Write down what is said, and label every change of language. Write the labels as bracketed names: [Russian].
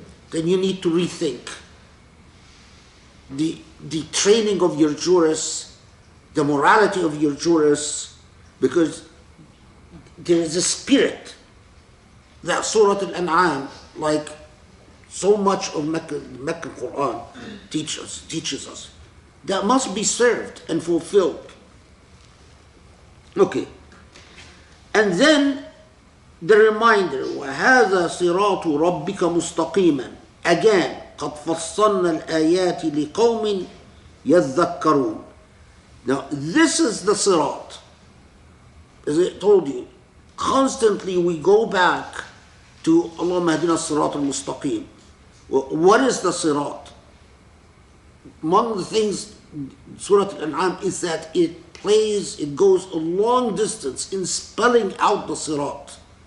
[English] Then you need to rethink the training of your jurists, the morality of your jurists, because there is a spirit that Surah Al-An'am, like so much of Meccan Quran teaches us, that must be served and fulfilled. Okay. And then the reminder, [Arabic] وَهَذَا صِرَاطُ رَبِّكَ مُسْتَقِيمًا. [English] Again, [Arabic] قَدْ فَصَّلْنَا الْآيَاتِ لِقَوْمٍ يَذَّكَّرُونَ. [English] Now, this is the sirat. As I told you, constantly we go back to [Arabic] Allahumma hadina sirat al-mustaqim. [English] What is the sirat? Among the things Surah Al-An'am is that it goes a long distance in spelling out the sirat.